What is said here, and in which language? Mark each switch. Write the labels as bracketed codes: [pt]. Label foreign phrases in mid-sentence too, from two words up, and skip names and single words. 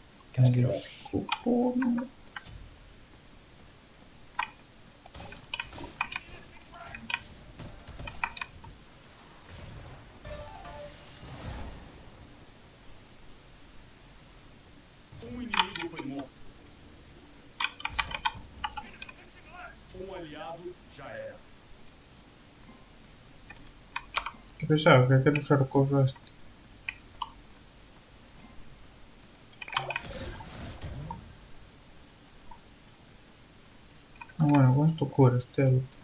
[es] Qué El asqueroso. escupo. [pt] Um inimigo foi morto. Um aliado já era. Que pesado, que quero usar o coso este. [es] Ah, bueno, con esto curas, tío.